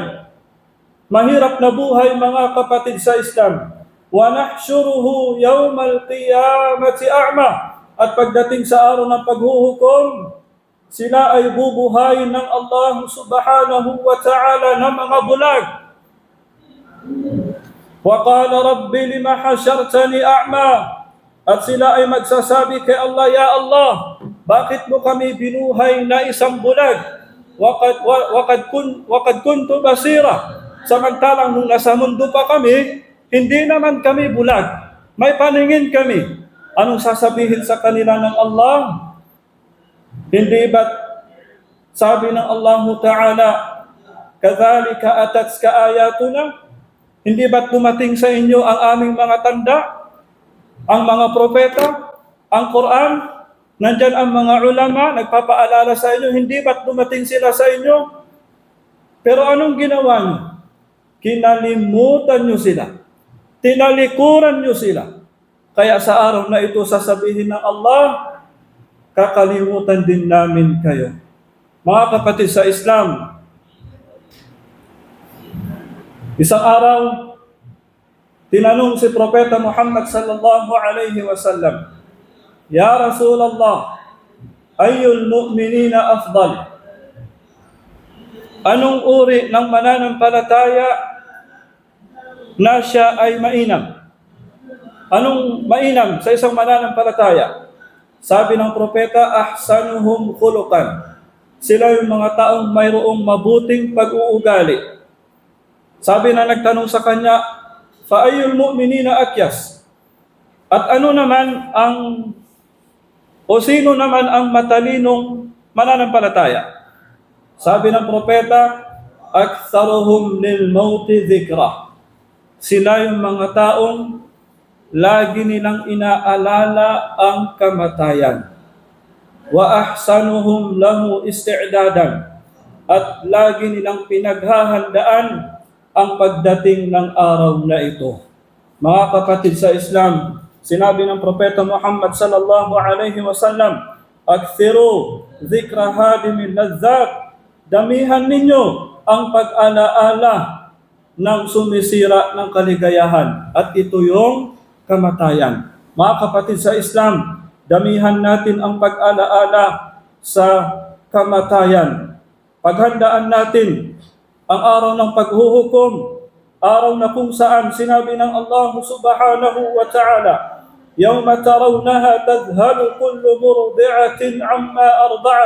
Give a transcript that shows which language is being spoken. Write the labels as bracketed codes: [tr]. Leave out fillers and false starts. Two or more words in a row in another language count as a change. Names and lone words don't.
[tl] Mahirap na buhay, mga kapatid sa Islam. [ar] وَنَحْشُرُهُ يَوْمَ الْقِيَامَةِ أَعْمَى. [tl] At pagdating sa araw ng paghuhukom, sila ay bubuhayin ng Allah [ar] سبحانه وتعالى [tl] ng mga bulag. [ar] وَقَالَ رَبِّ لِمَ حَشَرْتَنِي أَعْمَى. [tl] At sila ay magsasabi kay Allah, [ar] يا الله, [tl] bakit mo kami binuhay na isang bulag? [ar] وقد كنت بصيرا. [tl] Samantalang nung nasa mundo pa kami, hindi naman kami bulag. May paningin kami. Anong sasabihin sa kanila ng Allah? Hindi ba't sabi ng [ar] الله تعالى, كذلك أتتك آياتنا? [tl] Hindi ba't dumating sa inyo ang aming mga tanda? Ang mga propeta? Ang Quran? Nandyan ang mga ulama, nagpapaalala sa inyo, hindi ba't dumating sila sa inyo? Pero anong ginawa niyo? Kinalimutan niyo sila. Tinalikuran niyo sila. Kaya sa araw na ito, sasabihin ng Allah, kakalimutan din namin kayo. Mga kapatid sa Islam, isang araw, tinanong si Propeta Muhammad [ar] صلى الله عليه وسلم, يا رسول الله أي المؤمنين أفضل? [tl] Anong uri ng mananampalataya na siya ay mainam? Anong mainam sa isang mananampalataya? Sabi ng propeta, [ar] أحسنهم خلقا. [tl] Sila yung mga taong mayroong mabuting pag-uugali. Sabi na nagtanong sa kanya, [ar] فأي المؤمنين أكيس? [tl] At ano naman sino naman ang matalinong mananampalataya? Sabi ng propeta, [ar] أكثرهم للموت ذكرا. [tl] Sila yung mga taong lagi nilang inaalala ang kamatayan. [ar] وأحسنهم له استعدادا. [tl] At lagi nilang pinaghahandaan ang pagdating ng araw na ito. Mga kapatid sa Islam, sinabi ng Propeta Muhammad [ar] صلى الله عليه وسلم, أكثروا ذكر هادم اللذات. [tl] Damihan ninyo ang pag-alaala ng sumisira ng kaligayahan. At ito yung kamatayan. Mga kapatid sa Islam, damihan natin ang pag-alaala sa kamatayan. Paghandaan natin ang araw ng paghuhukom, araw na kung saan sinabi ng Allah [ar] سبحانه وتعالى, يَوْمَ تَرَوْنَهَا تَذْهَلُ كُلُّ مُرْضِعَةٍ عَمَّا أَرْضَعَتْ.